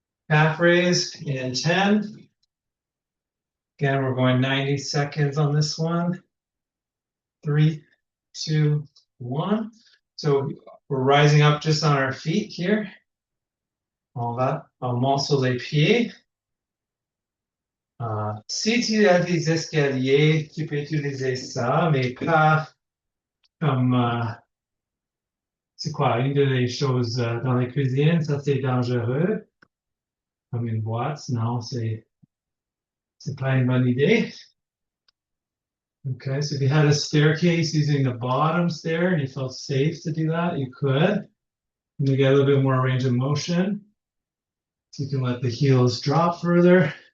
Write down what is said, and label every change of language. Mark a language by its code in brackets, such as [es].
[en] Calf raise in 10. Again, we're going 90 seconds on this one. 3, 2, 1. So we're rising up just on our feet here. [fr] On va sur les pieds. Si tu as des escaliers, tu peux utiliser ça, mais pas comme, c'est quoi, une des choses dans la cuisine, ça c'est dangereux, comme une boîte, non, c'est pas une bonne idée. [en] Okay, so if you had a staircase using the bottom stair and you felt safe to do that, you could. And you get a little bit more range of motion. So you can let the heels drop further.